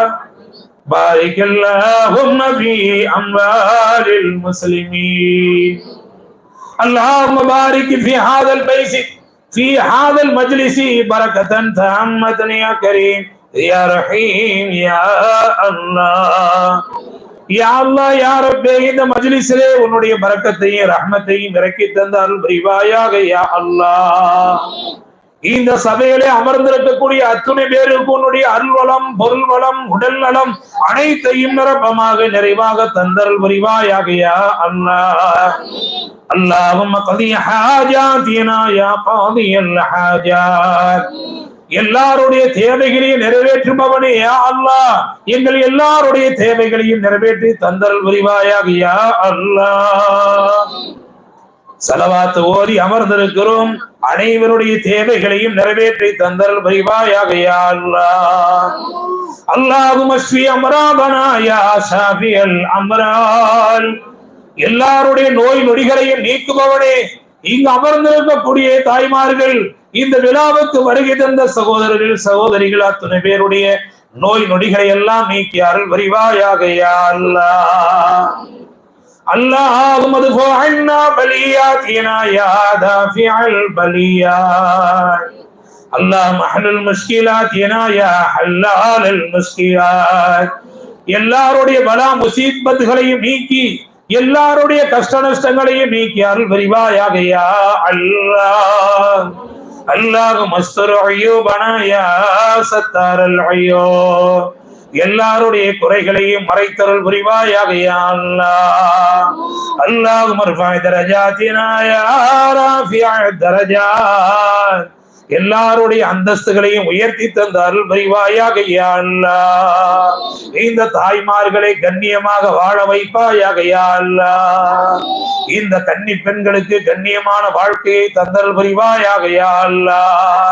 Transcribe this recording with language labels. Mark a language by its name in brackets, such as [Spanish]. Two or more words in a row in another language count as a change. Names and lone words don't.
[Arabic] بارك اللهم في أموال المسلمين. اللهم بارك في هذا البيت في هذا المجلس بركة تامة يا كريم يا رحيم يا الله. يا الله يا رب, [Tamil] இந்த மஜ்லிஸிலே உன்னுடைய பரக்கத்தையும் ரஹ்மத்தையும் இறக்கி தந்த அருள் புரிவாயாக [Arabic] يا الله. [Tamil] இந்த சபையிலே அமர்ந்திருக்கக்கூடிய அத்துணை பேருக்கு உன்னுடைய அருள்வளம், பொருள் வளம், உடல் நலம் அனைத்தையும் நிரப்பமாக நிறைவாக தந்தருள் புரிவாயாக [Arabic] يا الله. اللهم قضي حاجاتنا يا قاضي الحاجات. [Tamil] எல்லாருடைய தேவைகளையும் நிறைவேற்றுபவனே [Arabic] يا الله, [Tamil] எங்கள் எல்லாருடைய தேவைகளையும் நிறைவேற்றி தந்தருள் புரிவாயாக [Arabic] يا الله. [Tamil] ஸலவாத் ஓதி அமர்ந்திருக்கிறோம் அனைவருடைய தேவைகளையும் நிறைவேற்றி தந்தருள் புரிவாயாக [Arabic] يا الله. اللهم اشف أمراضنا يا شافي الأمراض. [Tamil] எல்லாருடைய நோய் நொடிகளையும் நீக்குபவனே, இங்கு அமர்ந்திருக்கக்கூடிய தாய்மார்கள், இந்த விழாவுக்கு வருகை தந்த சகோதரர்கள் சகோதரிகள் அத்தனை பேருடைய நோய் நொடிகளை எல்லாம் நீக்கி அருள் புரிவாயாக [Arabic] يا الله. اللهم ادفع عنا بلياتنا يا دافع البليات. اللهم احلل مشكلاتنا يا حلال المشكلات. [Tamil] எல்லாருடைய பலா முசீபத்துகளையும் நீக்கி எல்லாருடைய கஷ்ட நஷ்டங்களையும் நீக்கி அருள் புரிவாயாக [Arabic] يا الله. اللهم استر عيوبنا يا ستار العيوب. [Tamil] எல்லாருடைய குறைகளையும் மறைத்தருள் புரிவாயாக [Arabic] يا الله. اللهم ارفع درجاتنا يا رافع الدرجات. [Tamil] எல்லாருடைய அந்தஸ்துகளையும் உயர்த்தி தந்த அருள் புரிவாயாக [Arabic] يا الله. [Tamil] இந்த தாய்மார்களை கண்ணியமாக வாழ வைப்பாயாக [Arabic] يا الله. [Tamil] இந்த கன்னி பெண்களுக்கு கண்ணியமான வாழ்க்கையை தந்தருள் புரிவாயாக [Arabic] يا الله.